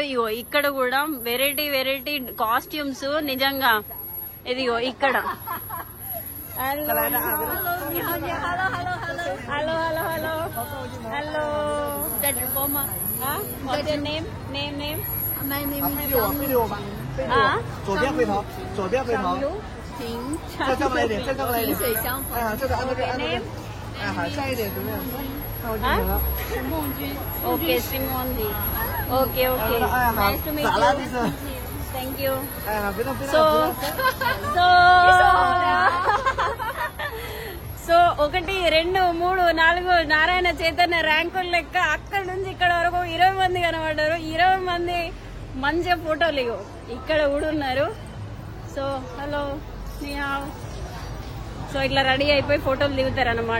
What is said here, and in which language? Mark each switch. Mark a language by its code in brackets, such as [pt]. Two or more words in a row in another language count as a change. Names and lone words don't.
[te] ఇగో ఇక్కడ కూడా [en] variety costumes. [te] నిజంగా ఇదిగో ఇక్కడ [en] hello hello hello hello hello. name name name [zh] 左边回头，左边回头，这更来一点，这更来一点，这个按那个按那个，哎，好，下一点怎么样？看我镜头了。孟君。 [en] Okay, Simonji. Okay. [zh] 哎，好， [en] Nice to meet you. [zh] 咋了这是？ [en] thank you. [zh] 哎，别动，别 [te] సో [zh] 动， [te] సో సో 1, 2, 3, 4 నారాయణ చైతన్య ర్యాంకుల లెక్క అక్కడ నుంచి ఇక్కడ వరకు 20 మంది కనబడ్డారు. 20 మంది మంచిగా ఫోటోలు ఇగో ఇక్కడ కూడా ఉన్నారు. [en] so hello so [te] ఇట్లా రెడీ అయిపోయి ఫోటోలు దిగుతారు అనమాట.